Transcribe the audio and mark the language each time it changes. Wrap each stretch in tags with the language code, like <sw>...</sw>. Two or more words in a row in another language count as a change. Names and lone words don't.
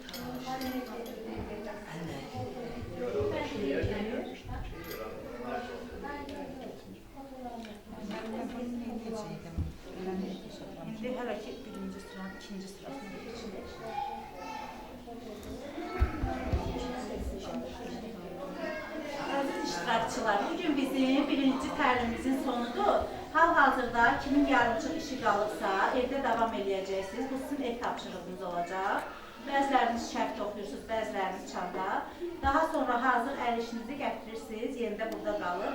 <tr>Şimdi hele ki birinci sıra, ikinci sırasına geçilir.</tr> <az>Aziz iştirakçılar, bugün bizim birinci təlimimizin sonudur. Hal-hazırda kimin yarımçıq işi qalıbsa, evdə davam edəcəksiniz. Bu sizin ev tapşırığınız olacaq. Bəziləriniz şərh oxuyursunuz, bəziləriniz çanda. Daha sonra hazır əl işinizi gətirirsiniz, yerində burada qalır.</az>